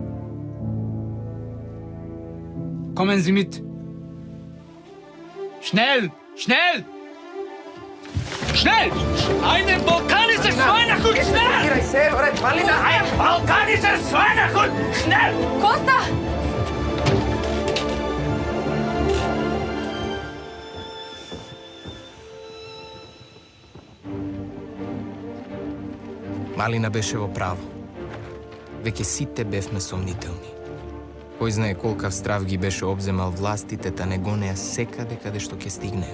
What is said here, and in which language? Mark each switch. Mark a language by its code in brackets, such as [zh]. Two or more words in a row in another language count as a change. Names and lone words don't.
[de] Kommen Sie mit. Schnell, schnell! Schnell! Einen balkanischen Schweinehund, schnell! Ein balkanischer Schweinehund, schnell! [mk] Коста! Малина беше во право. Веќе сите бевме сомнителни. Кој знае колкав страв ги беше обземал властите, та не гонеа секаде каде што ќе стигне.